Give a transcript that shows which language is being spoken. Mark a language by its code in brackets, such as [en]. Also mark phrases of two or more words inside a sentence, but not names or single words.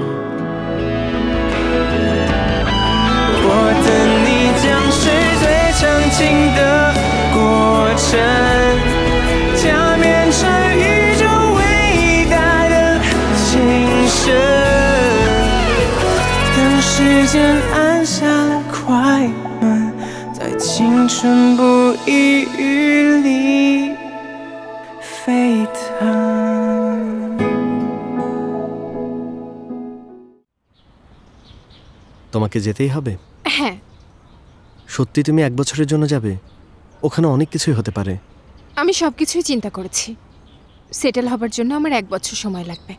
[zh] 我等你将是最长情的过程，加冕成宇宙伟大的精神。等时间按下了快门，在青春不遗余力沸腾。 [bn] তোমাকে যেতেই হবে? হ্যাঁ। সত্যি তুমি 1 বছরের জন্য যাবে? ওখানে অনেক কিছুই হতে পারে। আমি সবকিছুই চিন্তা করেছি। সেটেল হবার জন্য আমার 1 বছর সময় লাগবে।